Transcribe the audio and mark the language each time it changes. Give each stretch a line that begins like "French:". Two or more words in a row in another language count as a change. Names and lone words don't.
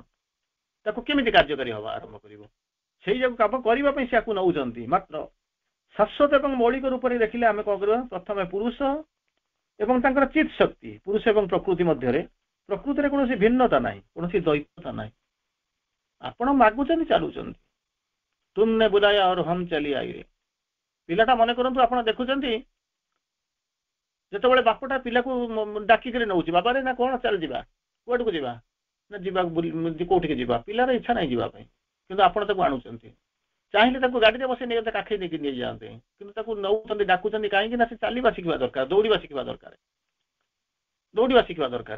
Odia: ତାକୁ କେମିତି କାର୍ଯ୍ୟକାରୀ ହବା ଆରମ୍ଭ କରିବ, ସେଇ ଯାକୁ କାମ କରିବା ପାଇଁ ସେ ଆକୁ ନେଉଛନ୍ତି। ମାତ୍ର ଶାଶ୍ୱତ ଏବଂ ମୌଳିକ ରୂପରେ ଦେଖିଲେ ଆମେ କଣ କରିବା? ପ୍ରଥମେ ପୁରୁଷ ଏବଂ ତାଙ୍କର ଚିତ୍ ଶକ୍ତି, ପୁରୁଷ ଏବଂ ପ୍ରକୃତି ମଧ୍ୟରେ, ପ୍ରକୃତିରେ କୌଣସି ଭିନ୍ନତା ନାହିଁ, କୌଣସି ଦ୍ୱୈତତା ନାହିଁ। ଆପଣ ମାଗୁଛନ୍ତି, ଚାଲୁଛନ୍ତି,
Hindi: तुमने बुलाया और हम चली आए।
Odia: ପିଲାଟା ମନେ କରନ୍ତୁ ଆପଣ ଦେଖୁଛନ୍ତି ଯେତେବେଳେ ବାପଟା ପିଲାକୁ ଡାକିକିରି ନେଉଛି, ବାବାରେ ନା କଣ ଚାଲ ଯିବା, କୁଆଡକୁ ଯିବା ନା ଯିବା କୋଉଠିକି ଯିବା, ପିଲାର ଇଚ୍ଛା ନାହିଁ ଯିବା ପାଇଁ, କିନ୍ତୁ ଆପଣ ତାକୁ ଆଣୁଛନ୍ତି। ଚାହିଁଲେ ତାକୁ ଗାଡ଼ିରେ ବସେଇ ନେଇ କାଖେଇ ଦେଇକି ନେଇଯାଆନ୍ତେ, କିନ୍ତୁ ତାକୁ ନେଉଛନ୍ତି, ଡାକୁଛନ୍ତି, କାହିଁକି ନା ସେ ଚାଲିବା ଶିଖିବା ଦରକାର, ଦୌଡ଼ିବା ଶିଖିବା ଦରକାର, ଦୌଡ଼ିବା ଶିଖିବା ଦରକାର।